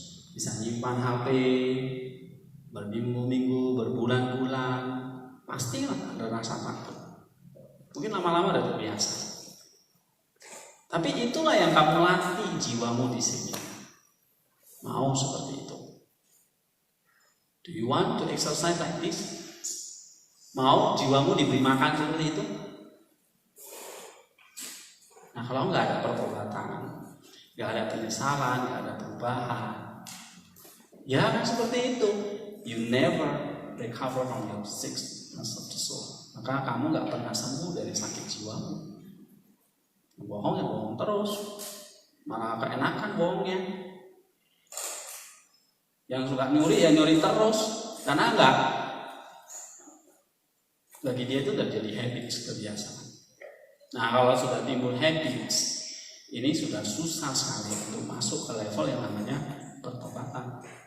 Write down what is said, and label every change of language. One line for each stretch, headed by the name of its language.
Indonesian: Bisa nyimpan HP berminggu-minggu, berbulan-bulan, pastilah ada rasa takut. Mungkin lama-lama udah terbiasa. Tapi itulah yang kamu latih jiwamu di sini. Mau seperti itu?
English: Do you want to exercise like this?
Indonesian: Mau jiwamu diberi makan seperti itu? Nah, kalau nggak ada pertobatan, nggak ada penyesalan, nggak ada perubahan, ya seperti itu.
English: You never recover from your sickness of the soul.
Indonesian: Maka kamu nggak pernah sembuh dari sakit jiwamu. Bohong ya bohong terus, malah keenakan bohongnya. Yang suka nyuri ya nyuri terus, karena enggak. Bagi dia itu udah jadi habits, kebiasaan. Nah, kalau sudah timbul habits, ini sudah susah sekali untuk masuk ke level yang namanya pertobatan.